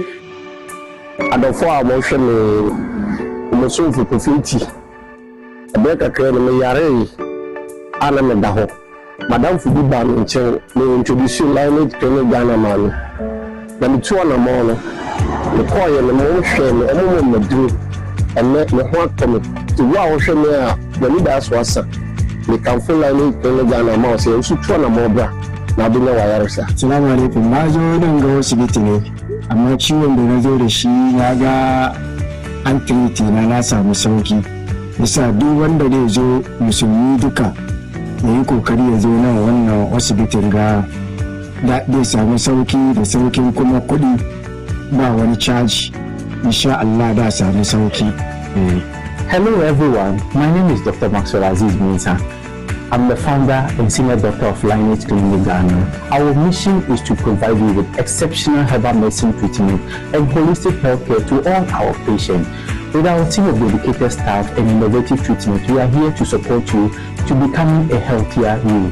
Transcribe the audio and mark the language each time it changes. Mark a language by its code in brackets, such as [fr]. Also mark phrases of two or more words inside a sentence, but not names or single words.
[ak] adɔfo a wɔhwɛ me mosomfo pɛfɛnti ɛbɛyɛ kakra no meyare a na meda hɔ madamfo bi ba me nkyɛn me introduce Lionel Clinic Ghana ma no na metu anamɔ no mekɔɔyɛ no mohwɛ me ɔmomɔ mmaduro ɛnɛ me ho atɔ me nti wo a wohwɛ me a m'ani daa so asa mekamfo Lionel Clinic Ghana ma wo sɛ nso tu anamɔ bra na wobɛnya wayaresa. [ar] السلام عليكم, [ha] na zo don ga asibiti ne amma ciwon da na zo da shi na ga an kiriti na samu sauki bisa duk wanda zai zo musulmi duka ya yi kokari ya zo nan wannan asibitin ga zai samu sauki da saukin kuma kuɗi ba wani caji [ar] إن شاء الله [ha] da samu sauki. [en] Hello everyone, my name is Dr. Maxwell Aziz Minsa. I'm the founder and senior doctor of Lionel Clinic Ghana. Our mission is to provide you with exceptional herbal medicine treatment and holistic healthcare to all our patients. With our team of dedicated staff and innovative treatment, we are here to support you to becoming a healthier you.